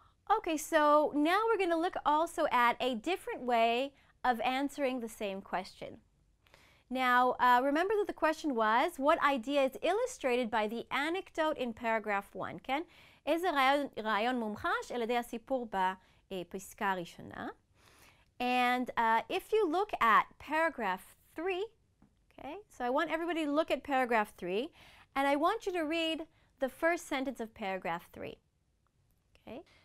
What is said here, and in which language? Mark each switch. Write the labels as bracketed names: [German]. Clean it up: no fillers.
[English] Okay, so now we're going to look also at a different way of answering the same question. Now, remember that the question was, what idea is illustrated by the anecdote in paragraph 1, כן? [Hebrew] איזה רעיון מומחש על ידי הסיפור בפסקה הראשונה. [English] And if you look at paragraph 3, okay, so I want everybody to look at paragraph 3, and I want you to read the first sentence of paragraph 3. Okay?